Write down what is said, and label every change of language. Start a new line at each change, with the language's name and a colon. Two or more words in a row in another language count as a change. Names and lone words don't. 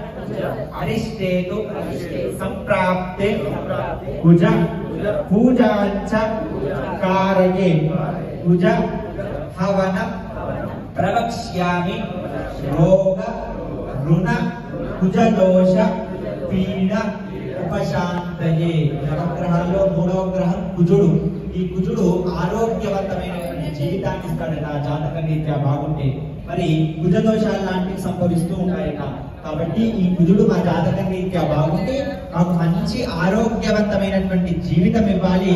Sanskrit: अरिष्टेतु संप्राप्ते कुज पूजांच कारये कुज हवन प्रवक्ष्यामि रोग ऋण कुज दोष पीड़ ఉపశాంతయే.
Telugu: నవగ్రహాల్లో మూడవ గ్రహం కుజుడు. ఈ కుజుడు ఆరోగ్యవంతమైనటువంటి జీవితాన్ని ఇస్తాడట జాతక రీత్యా బాగుంటే. మరి కుజ దోషాలు లాంటివి సంభవిస్తూ ఉంటాయట. కాబట్టి ఈ కుజుడు మా జాతక రీత్యా బాగుంటే మాకు మంచి ఆరోగ్యవంతమైనటువంటి జీవితం ఇవ్వాలి.